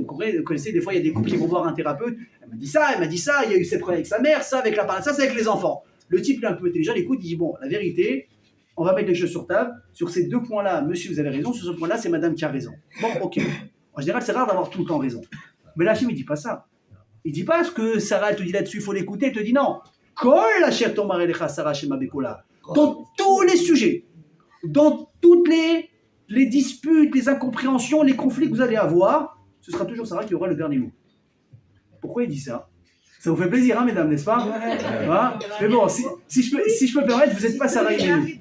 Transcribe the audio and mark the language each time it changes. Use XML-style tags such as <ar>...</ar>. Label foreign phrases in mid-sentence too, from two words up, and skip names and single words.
<fr>Vous connaissez, des fois, il y a des couples qui vont voir un thérapeute, elle m'a dit ça, il y a eu ses problèmes avec sa mère, ça avec la parole, ça, c'est avec les enfants. Le type, il est un peu intelligent, il écoute, il dit, bon, la vérité, on va mettre les choses sur table. Sur ces 2 points-là, monsieur, vous avez raison. Sur ce point-là, c'est madame qui a raison. Bon, ok. En général, c'est rare d'avoir tout le temps raison. Mais là, Hachem, il ne dit pas ça. Il ne dit pas ce que Sarah, elle te dit là-dessus, il faut l'écouter. Elle te dit non.</fr> <he>כל אשר תאמר אליך שרה שמע בקולה.</he> <fr>Dans tous les sujets, dans toutes les disputes, les incompréhensions, les conflits que vous allez avoir, ce sera toujours Sarah qui aura le dernier mot. Pourquoi il dit ça? Ça vous fait plaisir, hein, mesdames, n'est-ce pas? Hein? Mais bon, si je peux me permettre, vous n'êtes pas Sarah Imenou.</fr>